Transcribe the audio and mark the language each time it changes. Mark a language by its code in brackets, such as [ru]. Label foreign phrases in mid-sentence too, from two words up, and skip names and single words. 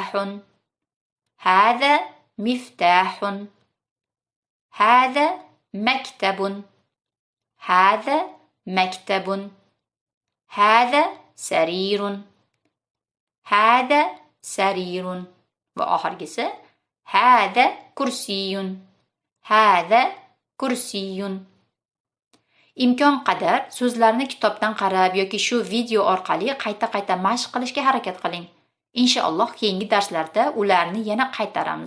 [ar] هذا مفتاح. هذا مكتب. هذا مكتب. هذا سرير. هذا سرير. [uz] va oxirgisi [ar] هذا كرسي. هذا كرسي. [uz] Imkon qadar so'zlarni kitobdan qarab yoki shu video orqali qayta-qayta mashq qilishga harakat qiling. Inshaalloh keyingi darslarda ularni yana qaytaramiz.